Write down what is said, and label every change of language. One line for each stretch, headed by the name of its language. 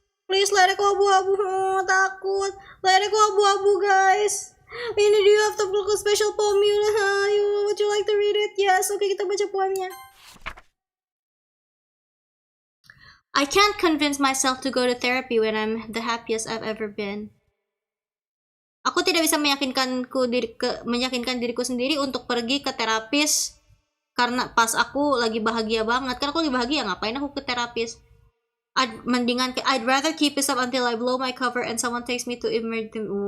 Indonesian: Please, layarnya kok abu-abu. Takut. Layarnya kok abu-abu, guys.
English: Ini do you have to book a special poem? Would you like to read it?
Indonesian: Yes, oke, kita baca poemnya.
English: I can't convince myself to go to therapy when I'm the happiest I've ever been.
Indonesian: Aku tidak bisa meyakinkan diriku sendiri untuk pergi ke terapis karena pas aku lagi bahagia banget. Kan aku lagi bahagia, ngapain aku ke terapis?
English: I'd rather keep this up until I blow my cover and someone takes me to emergency.